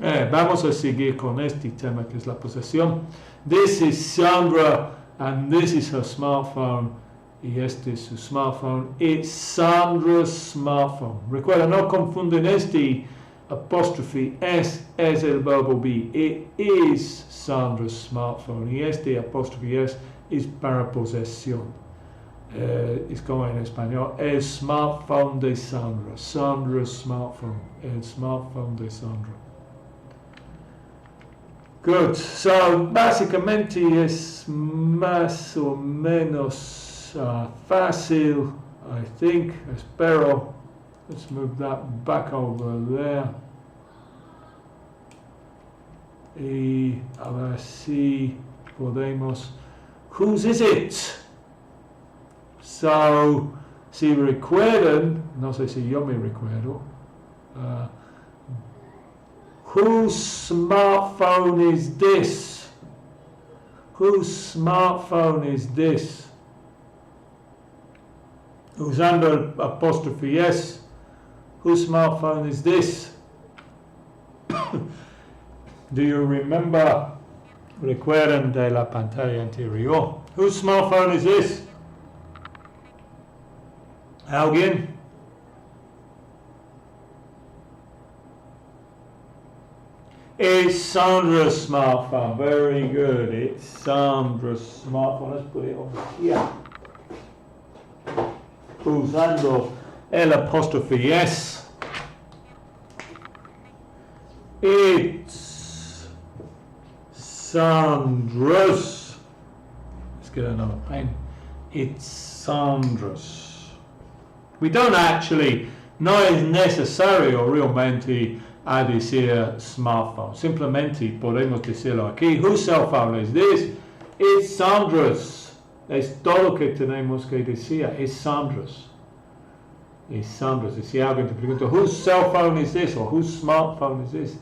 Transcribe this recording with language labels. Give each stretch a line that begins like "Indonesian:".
Spanish: Vamos a seguir con este tema que es la posesión.
English: This is Sandra and this is her smartphone.
Spanish: Y este es su smartphone.
English: It's Sandra's smartphone.
Spanish: Recuerda, no confunden este apóstrofe S es el verbo be.
English: It is Sandra's smartphone.
Spanish: Y este apóstrofe S es para posesión. Es como en español, el smartphone de Sandra.
English: Sandra's smartphone.
Spanish: El smartphone de Sandra.
English: Good. So,
Spanish: básicamente es más o menos fácil,
English: I think,
Spanish: espero.
English: Let's move that back over there.
Spanish: Y a ver si podemos.
English: Whose is it? So,
Spanish: si recuerdan, no sé si yo me recuerdo.
English: Whose smartphone is this? Whose smartphone is this?
Spanish: Usando el apóstrofe S,
English: whose smartphone is this? Do you remember?
Spanish: Recuerdan de la pantalla anterior.
English: Whose smartphone is this?
Spanish: ¿Alguien?
English: It's Sandra's smartphone. Very good. It's Sandra's smartphone. Let's put it over here.
Spanish: Usando el apóstrofe S.
English: It's Sandra's. Let's get another pen. It's Sandra's. We don't actually,
Spanish: no es necesario realmente a decir smartphone. Simplemente podemos decirlo aquí.
English: Whose cell phone is this? It's Sandra's.
Spanish: Es todo lo que tenemos que decir. Es Sandra's. Es Sandra's. Y si alguien te pregunta,
English: whose cell phone is this? Or whose smartphone is this?